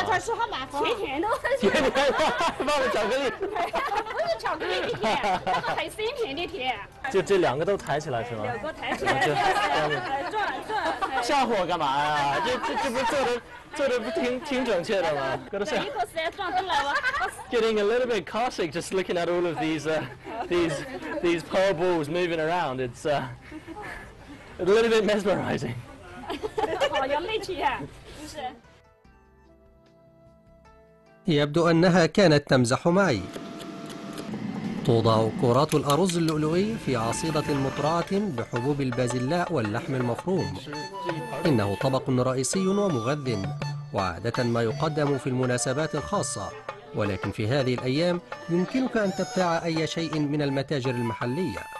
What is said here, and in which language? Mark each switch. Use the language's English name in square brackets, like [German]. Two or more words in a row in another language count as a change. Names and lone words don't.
[Chinese] 早餐吃好麻烦。甜甜的。甜甜的，放了巧克力。不是巧克力的甜，那个很鲜甜的甜。就这两个都抬起来是吗？两个抬起来，转。吓唬我干嘛呀？这不做的不挺准确的吗？ [English] Getting a little bit car sick just looking at all of these pearl balls moving around. It's a little bit mesmerizing. [Chinese] 好有力气啊，是不是？ [Arabic] يبدو أنها كانت تمزح معي. توضع كرات الأرز اللؤلؤي في عصيدة مطرعة بحبوب البازلاء واللحم المفروم. إنه طبق رئيسي ومغذٍ، وعادة ما يقدم في المناسبات الخاصة، ولكن في هذه الأيام يمكنك أن تبتاع أي شيء من المتاجر المحلية.